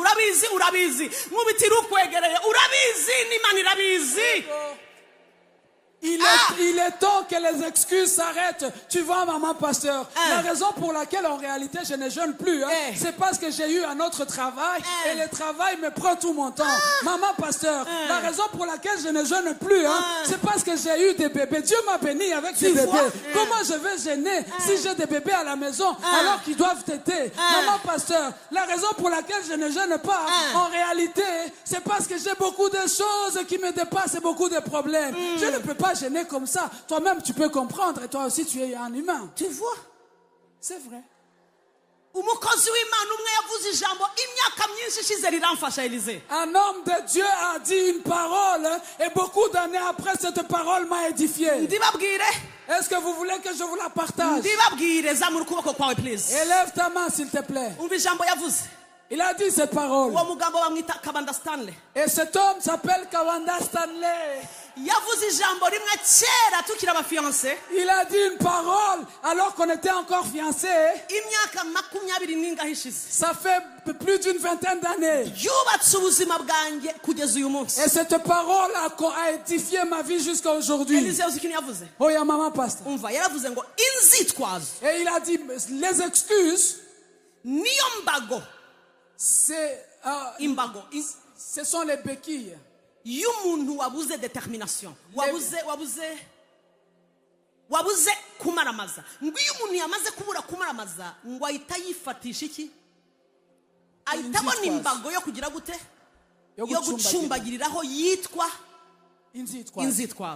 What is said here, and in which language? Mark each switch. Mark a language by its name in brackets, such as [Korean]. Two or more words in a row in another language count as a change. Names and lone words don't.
[Kinyarwanda] Urabizi. Mubitira ukwegereye. Urabizi n'Imana irabizi. [French] Il est temps que les excuses s'arrêtent. Tu vois, maman pasteur, la raison pour laquelle en réalité je ne jeûne plus, c'est parce que j'ai eu un autre travail et le travail me prend tout mon temps. Maman pasteur, la raison pour laquelle je ne jeûne plus, c'est parce que j'ai eu des bébés. Dieu m'a béni avec des bébés. Comment je vais gêner si j'ai des bébés à la maison alors qu'ils doivent téter? Maman pasteur, la raison pour laquelle je ne jeûne pas, en réalité, c'est parce que j'ai beaucoup de choses qui me dépassent et beaucoup de problèmes. Je ne peux pas gêner comme ça. Toi-même, tu peux comprendre. Et toi aussi, tu es un humain. Tu vois? C'est vrai. [Kinyarwanda] Umukozi w'Imana umwe yavuze ijambo imyaka myinshi ishize riramfasha Élysée. [French] Un homme de Dieu a dit une parole et beaucoup d'années après, cette parole m'a édifié. [Kinyarwanda] Ndibabwire. [French] Est-ce que vous voulez que je vous la partage? [Kinyarwanda] Ndibabwire, zamura ukuboko kwawe please. [French] Élève ta main, s'il te plaît. [Kinyarwanda] Umva ijambo yavuze. [French] Il a dit cette parole. [Kinyarwanda] Uwo mugabo bamwita Kabanda Stanley. [French] Et cet homme s'appelle Kabanda Stanley. [Kinyarwanda] Yavuze ijambo rimwe kera tukiri abafiancé. [French] Il a dit une parole alors qu'on était encore fiancés. [Kinyarwanda] Imyaka 20 n'ingahe ishize. [French] Ça fait plus d'une vingtaine d'années. [Kinyarwanda] Yubatse ubuzima bwanjye kugeza uyu munsi. [French] Et cette parole a édifié ma vie jusqu'à aujourd'hui. [Kinyarwanda] Élysée uzi ikintu yavuze? [French] Oh ya maman pasteur. [Kinyarwanda] Umva yaravuze ngo inzitwazo. [French] Et il a dit les excuses. [Kinyarwanda] Niyo mbago. [French] C'est [Kinyarwanda] imbago. [French] Ce sont les béquilles. [Kinyarwanda] Y'umuntu wabuze determination. Wabuze kumaramaza. Ngo iyo umuntu yamaze kubura kumaramaza ngo ahita yifatisha iki? Ahita abona imbago yo kugira gute? Yo gucumbagiriraho yitwa inzitwazo.